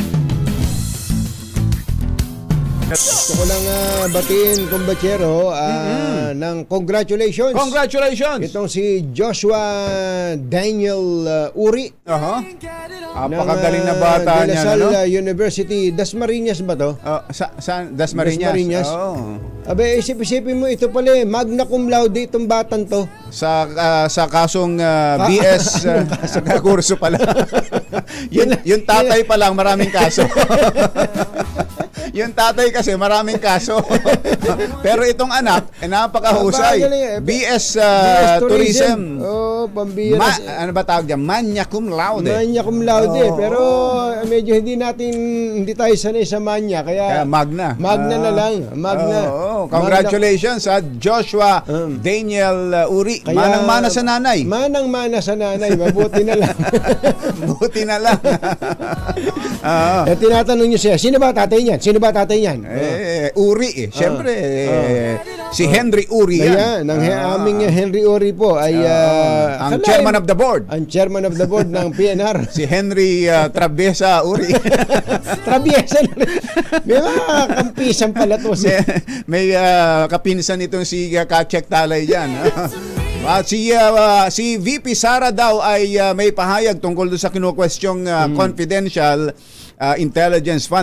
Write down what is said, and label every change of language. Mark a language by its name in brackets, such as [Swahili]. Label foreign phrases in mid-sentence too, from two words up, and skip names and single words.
[Filipino] Gusto ko lang batiin, kumbatsero, ng congratulations. Congratulations. Itong si Joshua Daniel Uri. Apakagaling na bata de La niya. Salle University. Dasmariñas ba to? Sa Dasmariñas. Abe, isip-isipin mo, ito pala [Latin] magna cum laude [Filipino] itong batang to. Sa kasong BS kurso pala. yung tatay pa lang maraming kaso. Yung tatay kasi maraming kaso. Pero itong anak, napakahusay. BS Tourism. Pambira. Ano ba tawag dyan? [Latin] Magna cum laude. Magna cum laude. [Filipino] Pero medyo hindi tayo sanay sa magna. Kaya magna na lang. Magna. Congratulations sa Joshua Daniel Uri. Manang-mana sa nanay. Manang-mana sa nanay. Mabuti na lang. Buti na lang. Tinatanong niyo siya, sino ba tatay niyan? Uri eh. Siyempre, si Henry Uri yan. Ang aming Henry Uri po ay [English] ang chairman of the board. [Filipino] Ang [English] chairman of the board [Filipino] ng PNR. Si Henry Traviesa Uri. Traviesa. May mga kampisan pala to. May kapinsan itong si Kachek Talay dyan. At si VP Sara daw ay may pahayag tungkol doon sa kinukwestiyong confidential intelligence fund.